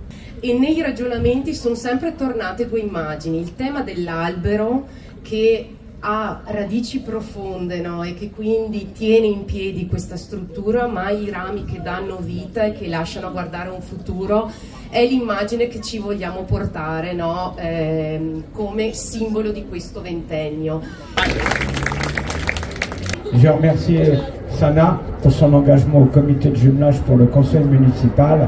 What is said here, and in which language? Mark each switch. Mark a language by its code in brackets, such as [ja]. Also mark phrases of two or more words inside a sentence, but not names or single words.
[it] E nei ragionamenti sono sempre tornate due immagini: il tema dell'albero che ha radici profonde, no? E che quindi tiene in piedi questa struttura, ma i rami che danno vita e che lasciano guardare un futuro è l'immagine che ci vogliamo portare, no? Come simbolo di questo ventennio. [fr] Je remercie Sana pour son engagement au comité de jumelage pour le conseil municipal.